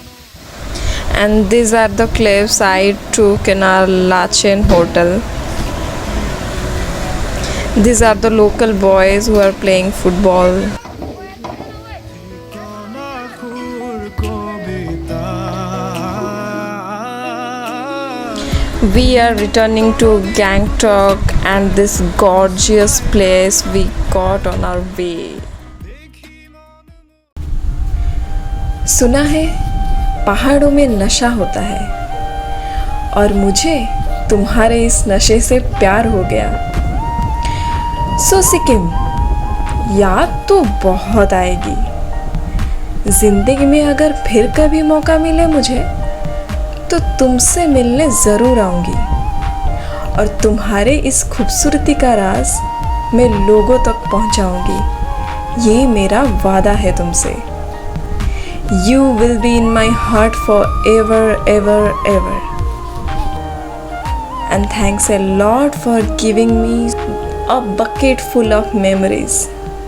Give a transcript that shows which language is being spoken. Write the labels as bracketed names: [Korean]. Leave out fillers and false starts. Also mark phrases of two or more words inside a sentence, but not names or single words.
[English] And these are the clips I took in our Lachen hotel. These are the local boys who are playing football. [Assamese] কণাখুৰ কবিতা [English] We are returning to Gangtok and this gorgeous place we got on our way. [Hindi] सुना है पहाड़ों में नशा होता है और मुझे तुम्हारे इस नशे से प्यार हो गया। सो सिक्किम, याद तो बहुत आएगी। जिंदगी में अगर फिर कभी मौका मिले मुझे तो तुमसे मिलने ज़रूर आऊँगी और तुम्हारे इस खूबसूरती का राज मैं लोगों तक पहुंचाऊंगी। ये मेरा वादा है तुमसे। [English] You will be in my heart forever, ever, ever. And thanks a lot for giving me a bucket full of memories.